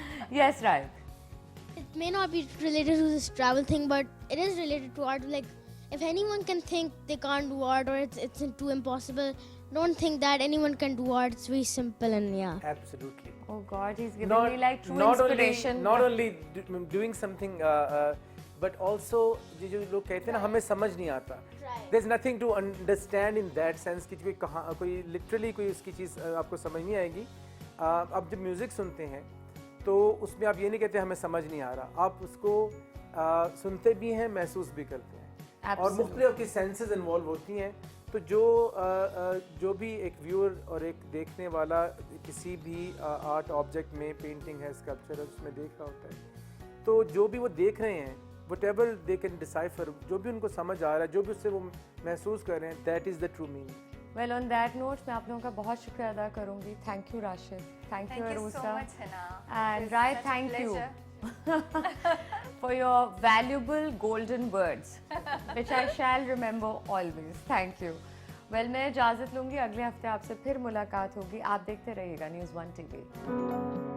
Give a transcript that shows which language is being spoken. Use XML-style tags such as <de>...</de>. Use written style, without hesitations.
<en>Yes, right. It may not be related to this travel thing, but it is related to art. Like, if anyone can think they can't do art or it's too impossible, don't think that anyone can do art. It's very simple and yeah. Absolutely. Oh God, he's giving me like true inspiration. not only doing something, but also</en> <hi>जो लोग कहते हैं ना हमें समझ नहीं आता.</hi> <en>There's nothing to understand in that sense</en> <hi>कि कोई कहाँ कोई literally कोई उसकी चीज़ आपको समझ नहीं आएगी. आप जब म्यूज़िक सुनते हैं तो उसमें आप ये नहीं कहते हमें समझ नहीं आ रहा. आप उसको सुनते भी हैं, महसूस भी करते हैं. और मुख्तलिफ की सेंसेस इन्वॉल्व होती हैं. तो जो भी एक व्यूअर और एक देखने वाला किसी भी आर्ट ऑब्जेक्ट में, पेंटिंग है, स्कल्पचर है, उसमें देख रहा होता है, तो जो भी वो देख रहे हैं,</hi> <en>whatever they can decipher,</en> <hi>जो भी उनको समझ आ रहा है, जो भी उससे वो महसूस कर रहे हैं,</hi> <en>that is the true meaning. Well, on that note,</en> <hi>मैं आप लोगों का बहुत शुक्रिया अदा करूँगी.</hi> <en>Thank you, Rashid. Thank you, Arusa. so much, Hina. And Rai, thank you for your valuable golden words, which I shall remember always. Thank you.</en> <hi>Well, मैं इजाज़त लूँगी. अगले हफ्ते आपसे फिर मुलाकात होगी. आप देखते रहिएगा News 1 TV.</hi>